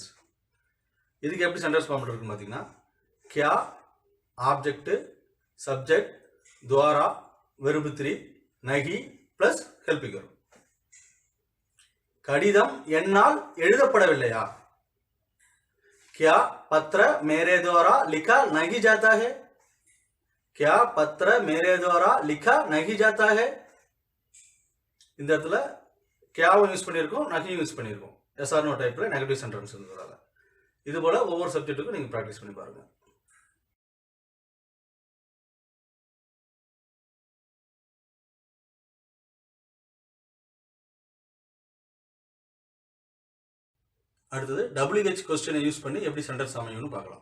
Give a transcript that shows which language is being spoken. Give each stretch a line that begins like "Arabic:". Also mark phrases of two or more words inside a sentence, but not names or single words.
Tamil: இதுக்கு எப்படி
English: sentence format
Tamil: இருக்குன்னு பார்த்தீங்கன்னா கியா, ஆப்ஜெக்ட், சப்ஜெக்ட், துவாரா, வெர்பு 3, நகி பிளஸ்
English: helping verb.
Tamil: கடிதம் என்னால் எழுதப்படவில்லையா.
Hindi: क्या पत्र मेरे द्वारा लिखा नहीं जाता है. क्या पत्र मेरे द्वारा लिखा नहीं जाता है.
Tamil: இந்த இடத்துல கியாவும் யூஸ் பண்ணியிருக்கோம், நகியும் யூஸ் பண்ணியிருக்கோம். எஸ்ஆர் நோ டைப்ல
English: negative sentence
Tamil: இருந்ததால இது போல ஒவ்வொரு சப்ஜெக்ட்டுக்கும் நீங்க ப்ராக்டிஸ் பண்ணி பாருங்க. அடுத்தது
English: WH question
Tamil: யூஸ் பண்ணி எப்படி சென்டென்ஸ் அமையும்னு பார்க்கலாம்.